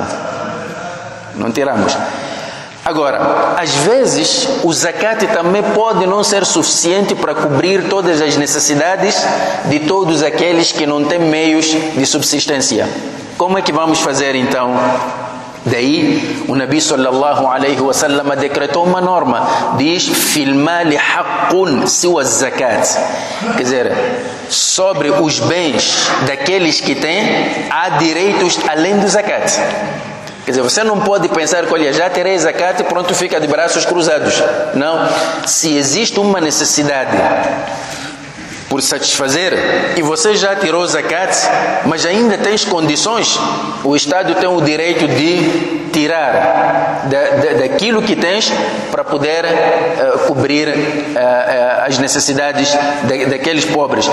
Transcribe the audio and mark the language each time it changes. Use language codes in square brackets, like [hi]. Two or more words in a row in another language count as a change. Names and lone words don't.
[pt] Não tiramos. Agora, às vezes, o zakat também pode não ser suficiente para cobrir todas as necessidades de todos aqueles que não têm meios de subsistência. Como é que vamos fazer então? Daí, o Nabi [ar] صلى الله عليه وسلم [pt] decretou uma norma. Diz, [ar] في المال حق سوى الزكاة. [pt] Quer dizer, sobre os bens daqueles que têm, há direitos além do zakat. Quer dizer, você não pode pensar que, olha, já terei zakat e pronto, fica de braços cruzados. Não. Se existe uma necessidade por satisfazer e você já tirou zakat, mas ainda tens condições, o Estado tem o direito de tirar daquilo que tens para poder cobrir as necessidades daqueles pobres.